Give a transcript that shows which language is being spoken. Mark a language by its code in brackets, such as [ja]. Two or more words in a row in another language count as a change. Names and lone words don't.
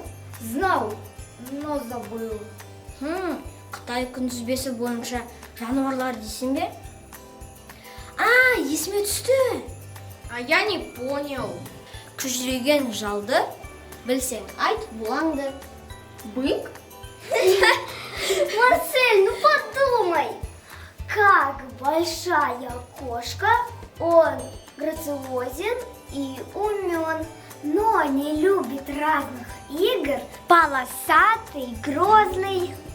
[ru] Знал, но забыл. [kk] Қытай күнтізбесі бойынша жануарлар дейсің бе? Есіме түсті. [ru] А я не понял. [kk] Күжіреген жалды, білсең айт бұлаңды. [ru] Бык? Марсель, ну подумай, как большая кошка, он грациозен и умен, но не любит разных игр, полосатый, грозный.